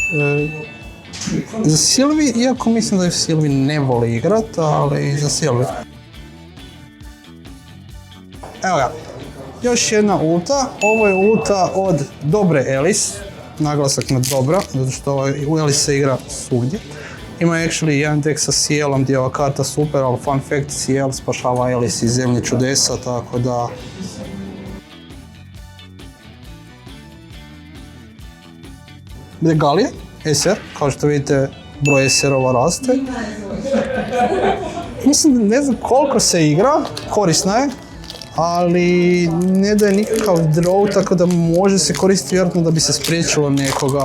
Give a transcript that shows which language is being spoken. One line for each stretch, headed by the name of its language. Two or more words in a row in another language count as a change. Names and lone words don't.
Croatian: Za Sylvie, iako mislim da je Sylvie ne voli igrat, ali za Sylvie. Evo ga, još jedna ulta. Ovo je ulta od dobre Alice. Naglasak na dobra, zato što u Alice se igra svugdje. Ima actually jedan deck sa Cielom gdje je ova karta super, ali
English: fun fact,
Croatian: Ciel spašava Alice iz zemlje čudesa, tako da... Regalije, SR, kao što vidite broj SR-ova raste. Mislim, ne znam koliko se igra, korisna je, ali ne daje nikakav draw, tako da može se koristiti vjerojatno da bi se spriječilo nekoga.